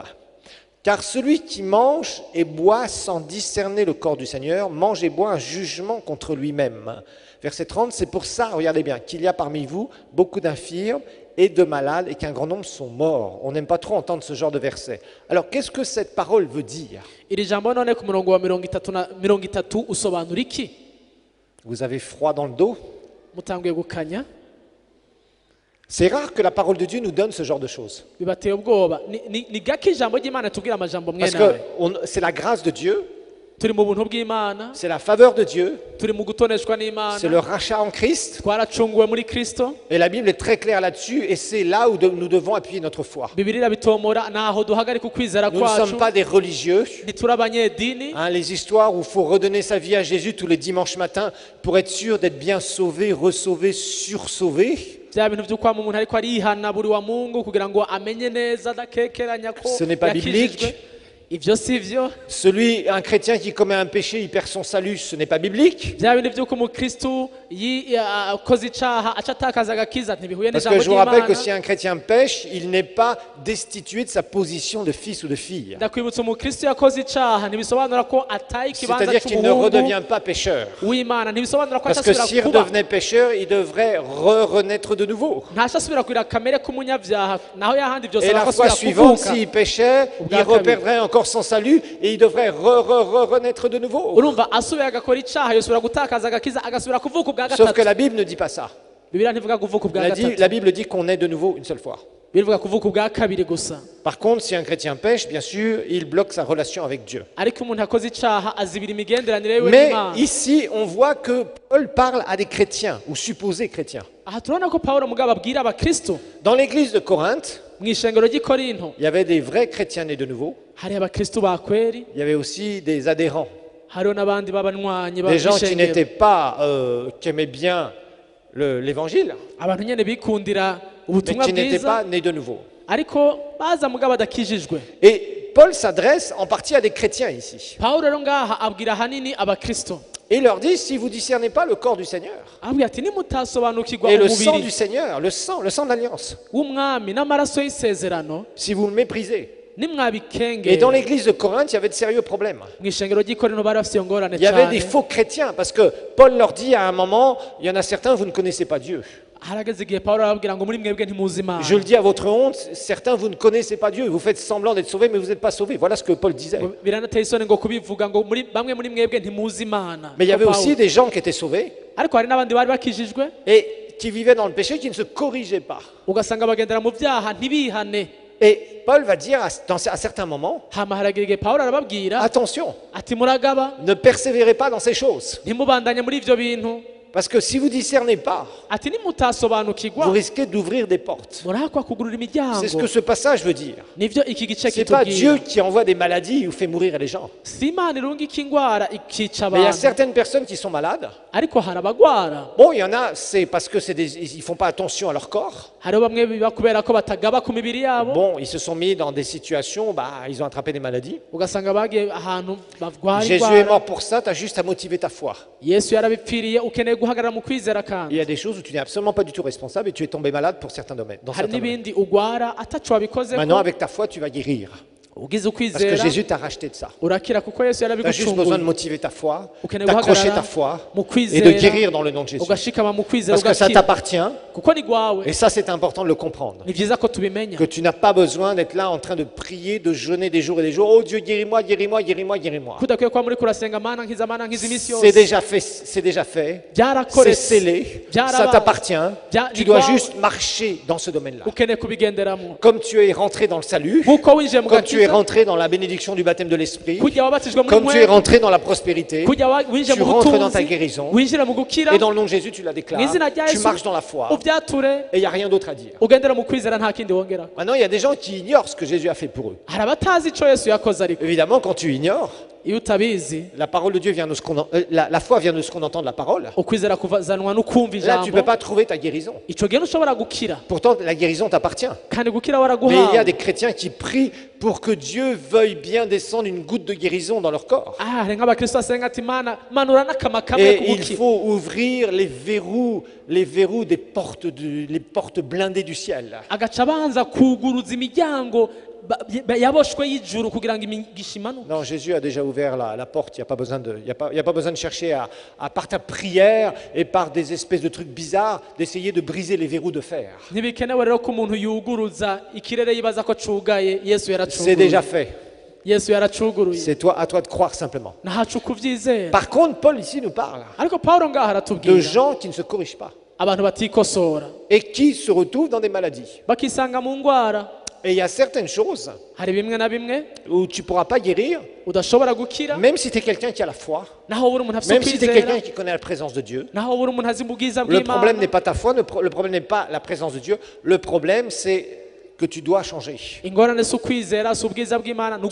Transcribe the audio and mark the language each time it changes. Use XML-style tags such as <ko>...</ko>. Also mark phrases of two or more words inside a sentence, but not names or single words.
<fr>Car celui qui mange et boit sans discerner le corps du Seigneur mange et boit un jugement contre lui-même. Verset 30, c'est pour ça, regardez bien, qu'il y a parmi vous beaucoup d'infirmes et de malades et qu'un grand nombre sont morts. On n'aime pas trop entendre ce genre de verset. Alors, qu'est-ce que cette parole veut dire?</fr> <rn>iri jambo none ku murongo wa 33 usobanura iki?</rn> <fr>Vous avez froid dans le dos?</fr> <rn>Mutanguye gukanya?</rn> <fr>C'est rare que la parole de Dieu nous donne ce genre de choses.</fr> <rn>Bibateye ubwoba ni gake ijambo ry'Imana tubwira amajambo</rn> <fr>Parce</fr> <rn>mwene</rn> <fr>que c'est la grâce de Dieu,</fr> <rn>turi mu buntu bw'Imana</rn> <fr>c'est la faveur de Dieu,</fr> <rn>turi mu gutoneshwa</rn> <fr>c'est</fr> <rn>n'Imana</rn> <fr>le rachat en Christ.</fr> <rn>twaracunguwe muri Kristo.</rn> <fr>Et la Bible est très claire là-dessus et c'est là où nous devons appuyer notre foi.</fr> <rn>Bibiliya bitomora naho duhagarika ukwizera</rn> <fr>Nous ne</fr> <rn>kwacu</rn> <fr>sommes pas des religieux.</fr> <rn>ntituri abanyedini.</rn> <fr>Les histoires où il faut redonner sa vie à Jésus tous les dimanches matins pour être sûr d'être bien sauvé, ressauvé, sursauvé.</fr> <rn>bya bintu by'uko umuntu ariko arihana buri</rn> <sw>wa Mungu</sw> <rn>kugira ngo amenye neza adakekeranya ko</rn> <fr>Ce n'est pas biblique.</fr> <rn>ivyo sivyo.</rn> <fr>Un chrétien qui commet un péché, il perd son salut, ce n'est pas biblique.</fr> <rn>bya bintu by'uko umukristu akoze icaha aca atakaza agakiza ntibihuye</rn> <fr>Parce</fr> <rn>n'ijambo</rn> <fr>que je vous rappelle que</fr> <rn>ry'Imana.</rn> <fr>si un chrétien pêche, il n'est pas destitué de sa position de fils ou de fille.</fr> <rn>ndakwibutsa umukristu yakoze icaha ntibisobanura ko ataye ikibanza</rn> <fr>C'est-à-dire qu'il ne</fr> <rn>cy'umuhungu</rn> <fr>redevient pas pécheur.</fr> <rn>w'Imana, ntibisobanura ko</rn> <fr>Parce que</fr> <rn>atasubira</rn> <fr>s'il</fr> <rn>kuba</rn> <fr>redevenait pécheur, il devrait renaître de nouveau.</fr> <rn>ntasubira kugira kamere k'umunyabyaha naho yahandi byose</rn> <fr>Et la fois</fr> <rn>arakosubira</rn> <fr>suivante,</fr> <rn>kuvuka.</rn> <fr>s'il péchait, il reperdrait encore son salut et il devrait renaître de nouveau.</fr> <rn>urumva asubiye agakora icaha yosubira gutakaza agakiza agasubira kuvuka ubwa</rn> <fr>Sauf que</fr> <rn>gatatu.</rn> <fr>la Bible ne dit pas ça.</fr> <rn>Bibiliya ntivuga kuvuka ubwa gatatu,</rn> <fr>La Bible dit qu'on est de nouveau une seule fois.</fr> <rn>bivuga kuvuka ubwa kabiri gusa.</rn> <fr>Par contre, si un chrétien pêche, bien sûr, il bloque sa relation avec Dieu.</fr> <rn>ariko umuntu akoze icaha azibira imigenderanire yiwe</rn> <fr>Mais</fr> <rn>n'Imana.</rn> <fr>ici, on voit que Paul parle à des chrétiens ou supposés chrétiens.</fr> <rn>aha turabona ko Pawulo mugabo abwira abakristo</rn> <fr>Dans l'église de Corinthe,</fr> <rn>mu ishengero ry'i Korinto</rn> <fr>il y avait des vrais chrétiens nés de nouveau.</fr> <rn>hari abakristo ba kweri,</rn> <fr>Il y avait aussi des adhérents,</fr> <rn>hariho n'abandi b'abanywanyi</rn> <fr>des gens qui</fr> <rn>b'ishengero,</rn> <fr>n'étaient pas, qui aimaient bien l'évangile,</fr> <rn>abantu nyene bikundira</rn> <fr>mais</fr> <rn>ubutumwa</rn> <fr>qui n'étaient</fr> <rn>bwiza</rn> <fr>pas nés de nouveau.</fr> <rn>ariko baza mugabo badakijijwe.</rn> <fr>Et Paul s'adresse en partie à des chrétiens ici.</fr> <rn>Pawulo rero ngaha abwira hanini abakristo</rn> <fr>Et il leur dit, si vous ne discernez pas le corps du Seigneur</fr> <rn>abwira ati nimutasobanukirwa</rn> <fr>et le sang</fr> <rn>umubiri</rn> <fr>du Seigneur, le sang de l'alliance,</fr> <rn>w'umwami n'amaraso y'isezerano</rn> <fr>si vous le méprisez. Et</fr> <rn>nimwabikengera.</rn> <fr>dans l'église de Corinthe, il y avait de sérieux problèmes.</fr> <rn>mu ishengero ry'i Korinto bari bafite iyo ngorane</rn> <fr>Il y avait</fr> <rn>cyane.</rn> <fr>des faux chrétiens parce que Paul leur dit à un moment, il y en a certains, vous ne connaissez pas Dieu.</fr> <rn>harageze igihe Pawulo arababwira ngo muri mwebwe ntimuzi Imana.</rn> <fr>Je le dis à votre honte, certains, vous ne connaissez pas Dieu. Vous faites semblant d'être sauvés, mais vous n'êtes pas sauvés. Voilà ce que Paul disait.</fr> <rn>biranateye isoni ngo kubivuga ngo bamwe muri mwebwe ntimuzi Imana.</rn> <fr>Mais il y avait</fr> <rn>Ko</rn> <fr>aussi</fr> <rn>Pawulo.</rn> <fr>des gens qui étaient sauvés</fr> <rn>ariko hari n'abandi bari bakijijwe</rn> <fr>et qui vivaient dans le péché, qui ne se corrigeaient pas.</fr> <rn>ugasanga bagendera mu byaha ntibihane.</rn> <fr>Et Paul va dire à certains moments,</fr> <rn>hama haragira igihe Pawulo arababwira</rn> <fr>attention,</fr> <rn>ati muragaba</rn> <fr>ne persévérez pas dans ces choses.</fr> <rn>ntimubandanye muri ivyo bintu.</rn> <fr>Parce que si vous ne discernez pas,</fr> <rn>ati</rn> <fr>vous</fr> <rn>nimutasobanukirwa</rn> <fr>risquez d'ouvrir des portes.</fr> <rn>murahakwa kugurura</rn> <fr>C'est ce</fr> <rn>imiryango.</rn> <fr>que ce passage veut dire.</fr> <rn>nivyo iki gice</rn> <fr>C'est pas Dieu</fr> <rn>kitubwira.</rn> <fr>qui envoie des maladies ou fait mourir les gens.</fr> <rn>si Imana irungika ingwara ikica</rn> <fr>Mais il y a</fr> <rn>abantu,</rn> <fr>certaines personnes qui sont malades.</fr> <rn>ariko hari abagwara.</rn> <fr>Bon, il y en a, c'est parce que ils font pas attention à leur corps.</fr> <rn>hariho bamwe biba kubera ko batagaba ku mibiri yabo,</rn> <fr>Bon, ils se sont mis dans des situations, ils ont attrapé des maladies.</fr> <rn>ugasanga bagiye ahantu barwara</rn> <fr>Jésus est</fr> <rn>indwara.</rn> <fr>mort pour ça, tu as juste à motiver ta foi.</fr> <rn>Yesu yarabipfiriye ukeneye guhagarara mu kwizera</rn> <fr>Il</fr> <rn>kandi</rn> <fr>y a des choses où tu n'es absolument pas du tout responsable et tu es tombé malade pour certains domaines. Dans</fr> <rn>hari</rn> <fr>certains domaines.</fr> <rn>n'ibindi ugwara ataco wabikoze</rn> <fr>Maintenant,</fr> <rn>ko</rn> <fr>avec ta foi, tu vas guérir.</fr> <rn>ugize</rn> <fr>Parce que</fr> <rn>ukwizera</rn> <fr>Jésus t'a racheté de ça.</fr> <rn>urakira kuko Yesu</rn> <fr>Tu as juste besoin de</fr> <rn>yarabigucunguye</rn> <fr>motiver ta foi,</fr> <rn>ukeneye</rn> <fr>d'accrocher</fr> <rn>guhagarara</rn> <fr>ta foi</fr> <rn>mu</rn> <fr>et de</fr> <rn>kwizera</rn> <fr>guérir dans le nom de Jésus.</fr> <rn>ugashikama mu kwizera</rn> <fr>Parce que ça</fr> <rn>ugakira</rn> <fr>t'appartient</fr> <rn>kuko ni gwawe</rn> <fr>et ça, c'est important de le comprendre.</fr> <rn>ni vyiza ko tubimenya</rn> <fr>Que tu n'as pas besoin d'être là en train de prier, de jeûner des jours et des jours. Oh Dieu, guéris-moi, guéris-moi, guéris-moi, guéris-moi.</fr> <rn>kudakwiye kuba muri kurasenga mana nkiza imisi</rn> <fr>C'est</fr> <rn>yose</rn> <fr>déjà fait, c'est déjà fait. C'est</fr> <rn>byarakoretse</rn> <fr>scellé, ça</fr> <rn>byarabaye</rn> <fr>t'appartient.</fr> <rn>Bya-</rn> <fr>Tu dois</fr> <rn>ni</rn> <fr>juste marcher dans ce domaine-là.</fr> <rn>ukeneye kubigenderamo</rn> <fr>Comme tu es rentré dans le salut,</fr> <rn>nkuko winjiye mu</rn> <fr>comme tu es</fr> <rn>gakiza</rn> <fr>rentré dans la bénédiction du baptême de l'Esprit,</fr> <rn>kujya wabatijwe muri</rn> <fr>comme tu es</fr> <rn>mwe</rn> <fr>rentré dans la prospérité,</fr> <rn>kujya winjiye</rn> <fr>tu</fr> <rn>mu</rn> <fr>rentres dans ta</fr> <rn>butunzi</rn> <fr>guérison,</fr> <rn>winjira mu gukira</rn> <fr>et dans le nom de Jésus, tu la déclares,</fr> <rn>mu izina rya</rn> <fr>tu</fr> <rn>Yesu</rn> <fr>marches dans la foi,</fr> <rn>ubyature</rn> <fr>et il n'y a rien d'autre à dire.</fr> <rn>ugendera mu kwizera nta kindi wongera</rn> <fr>Maintenant, il y a des gens qui ignorent ce que Jésus a fait pour eux.</fr> <rn>hari abatazi ico Yesu yakoze ariko</rn> <fr>Évidemment, quand tu ignores,</fr> <rn>iyo utabizi</rn> <fr>la parole de Dieu vient de ce qu'on la foi vient de ce qu'on entend de la parole.</fr> <rn>ukwizera kuvazanwa no kumva</rn> <fr>Là, tu ne</fr> <rn>ijambo</rn> <fr>peux pas trouver ta guérison.</fr> <rn>ico gihe ntushobora gukira</rn> <fr>Pourtant, la guérison t'appartient.</fr> <rn>kandi gukira</rn> <fr>Mais il y a</fr> <rn>waraguhawe</rn> <fr>des chrétiens qui prient pour que Dieu veuille bien descendre une goutte de guérison dans leur corps.</fr> <rn>hari nk'abakristo basenga ati mana manura n'akama kamwe</rn> <fr>Et</fr> <rn>ku</rn> <fr>il</fr> <rn>gukira</rn> <fr>faut ouvrir les verrous des portes, les portes blindées du ciel.</fr> <rn>agaca abanza kuguruza imiryango yaboshwe y'ijuru kugira ngo imigisha imanuke</rn> <fr>Non, Jésus a déjà ouvert la porte. Il n'y a pas besoin de, il y a pas besoin de chercher par ta prière et par des espèces de trucs bizarres, d'essayer de briser les verrous de fer.</fr> <rn>ntibikenewe rero ko umuntu yuguruza ikirere yibaza ko cugaye Yesu</rn> <fr>C'est déjà</fr> <rn>yaracuguruye</rn> <fr>fait.</fr> <rn>Yesu yaracuguruye</rn> <fr>C'est à toi de croire simplement.</fr> <rn>ntacu kuvyizera</rn> <fr>Par contre, Paul ici nous parle</fr> <rn>ariko Pawulo ngaha</rn> <fr>de</fr> <rn>aratubwira</rn> <fr>gens qui ne se corrigent pas</fr> <rn>abantu batikosora</rn> <fr>et qui se retrouvent dans des maladies.</fr> <rn>bakisanga mu ngwara</rn> <fr>Et il y a certaines choses</fr> <rn>hari bimwe na bimwe</rn> <fr>où tu ne pourras pas guérir,</fr> <rn>udashobora gukira</rn> <fr>même si tu es quelqu'un qui a la foi,</fr> <rn>naho buri umuntu afite</rn> <fr>même si tu es</fr> <rn>ukwizera</rn> <fr>quelqu'un qui connaît la présence de Dieu.</fr> <rn>naho buri umuntu azi ubwiza</rn> <fr>Le problème</fr> <rn>bw'Imana</rn> <fr>n'est pas ta foi, le problème n'est pas la présence de Dieu. Le problème, c'est que tu dois changer.</fr> <rn>ingorane si ukwizera si ubwiza bw'Imana ni</rn>